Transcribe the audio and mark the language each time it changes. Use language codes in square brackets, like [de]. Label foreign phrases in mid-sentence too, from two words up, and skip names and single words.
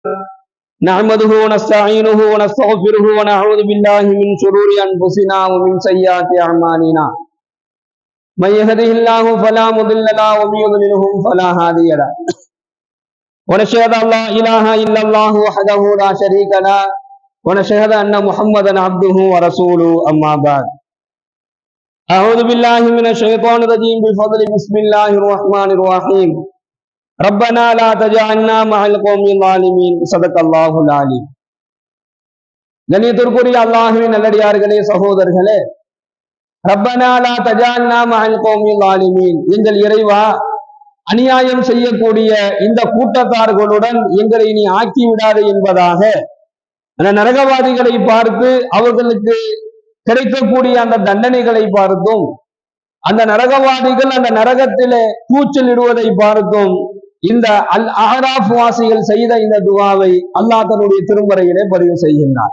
[ar] نحمده ونستعينه ونستغفره ونعوذ بالله من شرور أنفسنا ومن سيئات أعمالنا من يهده الله فلا مضل له ومن يضلله فلا هادي له ونشهد أن لا إله إلا الله وحده لا شريك له ونشهد أن محمدا عبده ورسوله أما بعد أعوذ بالله من الشيطان الرجيم بفضل بسم الله الرحمن الرحيم ربنا لا تجعلنا مع القوم الظالمين صدق الله العليم. [ta] கண்ணியத்திற்குரிய அல்லாஹ்வின் நல்லடியார்களே, சகோதரர்களே, [ar] ربنا لا تجعلنا مع القوم الظالمين, [ta] எங்கள் இறைவா, அநியாயம் செய்யக்கூடிய இந்த கூட்டத்தார்களுடன் எங்களை நீ ஆக்கி விடாதே என்பதாக அந்த நரகவாதிகளை பார்த்து அவர்களுக்கு கிடைக்கக்கூடிய அந்த தண்டனைகளை பார்த்தும் அந்த நரகவாதிகள் அந்த நரகத்திலே கூச்சல் இடுவதை பார்த்தும் இந்த அல் அஹ்ராஃப் வாசிகள் செய்த இந்த துவாவை அல்லாஹ் தன்னுடைய திருமறையிலே பதிவு செய்கின்றார்.